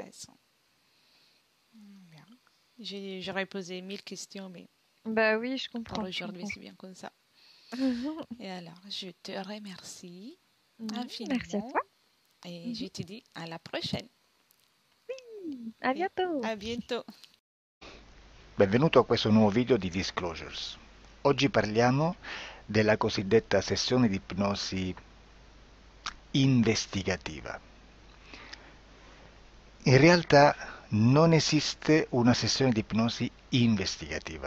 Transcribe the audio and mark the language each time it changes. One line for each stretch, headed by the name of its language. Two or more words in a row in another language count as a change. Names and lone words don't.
French: intéressant. Bien. J'aurais posé 1000 questions, mais Bah oui, pour je aujourd'hui, comprends. c'est bien comme ça. Et alors, je te remercie Merci à infiniment toi. et je Mhm. te dis à la prochaine. À Et bientôt. à bientôt.
Italian: Benvenuto a questo nuovo video di Disclosures. Oggi parliamo della cosiddetta sessione di ipnosi investigativa. In realtà non esiste una sessione di ipnosi investigativa.